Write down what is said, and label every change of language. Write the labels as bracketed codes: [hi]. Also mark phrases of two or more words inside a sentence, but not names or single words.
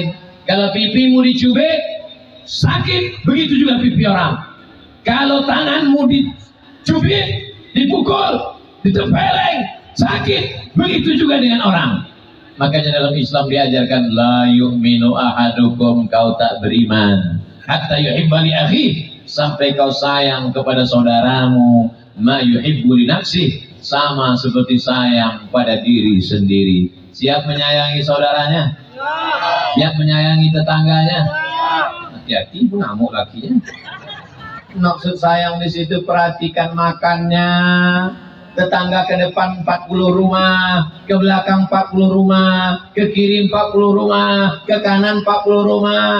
[id] Kalau pipimu dicubit, sakit, begitu juga pipi orang. Kalau tanganmu dicubit, dipukul, ditempeleng, sakit, begitu juga dengan orang. Makanya dalam Islam diajarkan [ar] لا يؤمن أحدكم, [id] kau tak beriman [ar] حتى يحب لأخيه, [id] sampai kau sayang kepada saudaramu [ar] ما يحب لنفسه, [id] sama seperti sayang pada diri sendiri. Siap menyayangi saudaranya? Siap menyayangi tetangganya? Hati-hati mengamuk lakinya. Maksud sayang di situ perhatikan makannya. Tetangga ke depan 40 rumah, ke belakang 40 rumah, ke kiri 40 rumah, ke kanan 40 rumah.